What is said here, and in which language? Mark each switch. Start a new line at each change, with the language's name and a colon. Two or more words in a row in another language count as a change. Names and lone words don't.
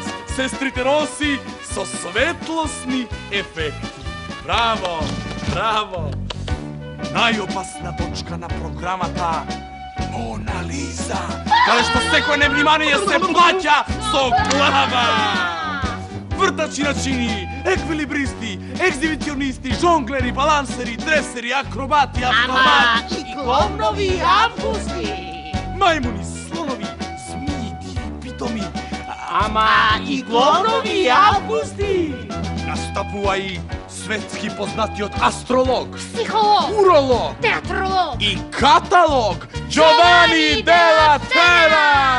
Macedonian: Сестрите Роси со светлосни ефекти. Браво, браво. Најопасна точка на програмата Мона Лиза, каде што секој невнимание се плаќа со глава. Вртачи на чини, еквилибристи, екзибиционисти, жонглери, балансери, дресери, акробати, автомати. И клоунови августи. Мајмуни, слонови, змии, диви, питоми. Ама и клоунови августи. Настапува и светски познатиот астролог, Психолог, уролог театролог и каталог Джовани Дела Тера.